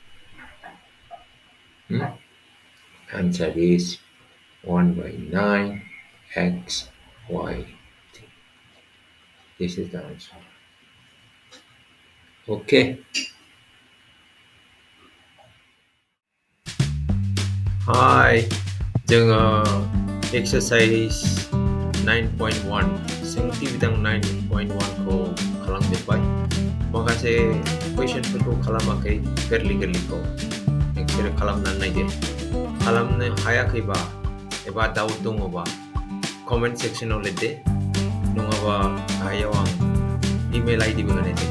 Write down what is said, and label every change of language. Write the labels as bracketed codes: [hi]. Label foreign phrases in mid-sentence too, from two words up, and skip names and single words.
[en] answer is 1 by 9 x y 3 this is the answer okay hi [brx] जोङो exercise 9.1 सोंथि बिदां 9.1 खौ खालामजोब्बाय माखासे कुइसनफोरखौ खालामाखै गोरलैखौ नोंसोरो खालामनानै नायदो खालामनो हायाखैबा एबा डाउट दङबा [en] comment section-av [brx] लिरदो नङाबा गाहायाव आं [en] email ID-bo [brx] होनाय दं